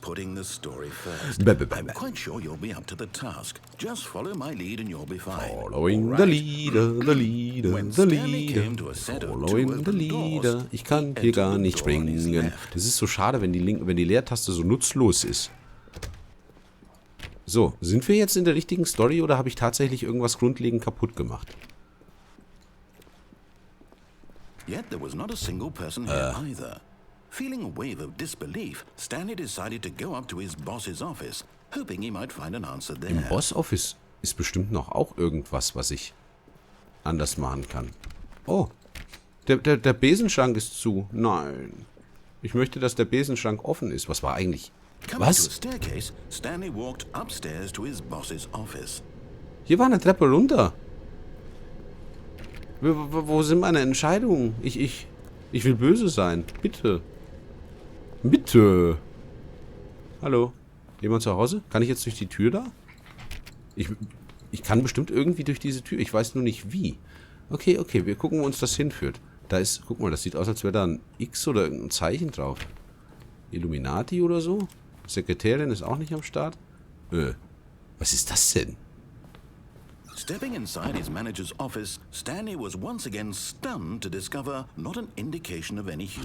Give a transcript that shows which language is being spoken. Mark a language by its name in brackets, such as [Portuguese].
[English] Following the leader. [German] Ich kann hier gar nicht springen. Das ist so schade, wenn die Leertaste so nutzlos ist. So, sind wir jetzt in der richtigen Story oder habe ich tatsächlich irgendwas grundlegend kaputt gemacht? [English] Yet there was not a single person here either. Feeling a wave of disbelief, Stanley decided to go up to his boss's office, hoping he might find an answer there. [German] Im Boss-Office ist bestimmt noch auch irgendwas, was ich anders machen kann. Oh, der Besenschrank ist zu. Nein. Ich möchte, dass der Besenschrank offen ist. Was war eigentlich... Was? Hier war eine Treppe runter. Wo sind meine Entscheidungen? Ich will böse sein. Bitte. Bitte. Hallo? Jemand zu Hause? Kann ich jetzt durch die Tür da? Ich kann bestimmt irgendwie durch diese Tür. Ich weiß nur nicht wie. Okay, wir gucken, wo uns das hinführt. Da ist, guck mal, das sieht aus, als wäre da ein X oder ein Zeichen drauf. Illuminati oder so? Sekretärin ist auch nicht am Start. Was ist das denn? [English] Stepping inside his manager's office, Stanley was once again stunned to discover not an indication of any human.